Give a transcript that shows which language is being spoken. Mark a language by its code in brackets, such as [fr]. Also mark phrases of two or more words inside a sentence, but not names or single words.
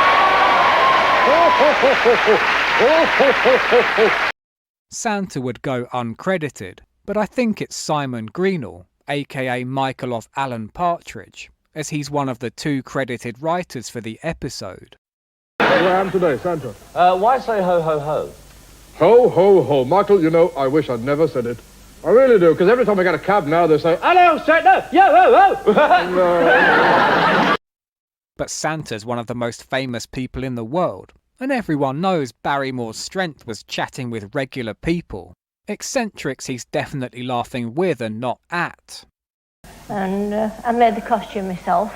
[en] Santa would go uncredited, but I think it's Simon Greenall, aka Michael of Alan Partridge, as he's one of the 2 credited writers for the episode. Where I am today, Santa. Why say ho, ho, ho? Ho, ho, ho. Michael, you know, I wish I'd never said it. I really do, because every time I get a cab now, they say, hello, Santa, yo, ho, ho. But Santa's one of the most famous people in the world, and everyone knows Barrymore's strength was chatting with regular people. Eccentrics he's definitely laughing with and not at. And I made the costume myself.